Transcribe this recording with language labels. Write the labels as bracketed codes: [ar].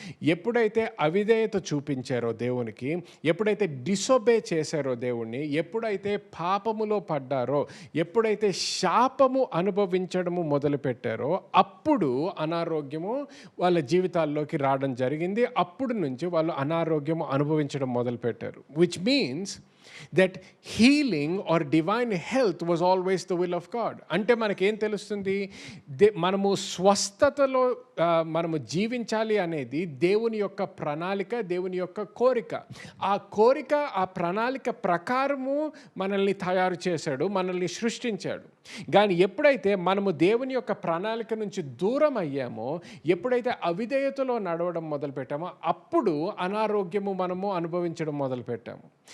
[te] ఎప్పుడైతే అవిధేయత చూపించారో దేవునికి, ఎప్పుడైతే డిసొబే చేశారో దేవుణ్ణి, ఎప్పుడైతే పాపములో పడ్డారో, ఎప్పుడైతే శాపము అనుభవించడము మొదలుపెట్టారో, అప్పుడు అనారోగ్యము వాళ్ళ జీవితాల్లోకి రావడం జరిగింది. అప్పుడు నుంచి వాళ్ళు అనారోగ్యము అనుభవించడం మొదలుపెట్టారు. [en] Which means that healing or divine health was always the will of God. [te] అంటే మనకేం తెలుస్తుంది? మనము స్వస్థతలో మనము జీవించాలి అనేది దేవుని యొక్క ప్రణాళిక, దేవుని యొక్క కోరిక. ఆ కోరిక, ఆ ప్రణాళిక ప్రకారము మనల్ని తయారు చేశాడు, మనల్ని సృష్టించాడు. కానీ ఎప్పుడైతే మనము దేవుని యొక్క ప్రణాళిక నుంచి దూరం అయ్యామో, ఎప్పుడైతే అవిధేయతలో నడవడం మొదలుపెట్టామో, అప్పుడు అనారోగ్యము మనము అనుభవించడం మొదలుపెట్టాము.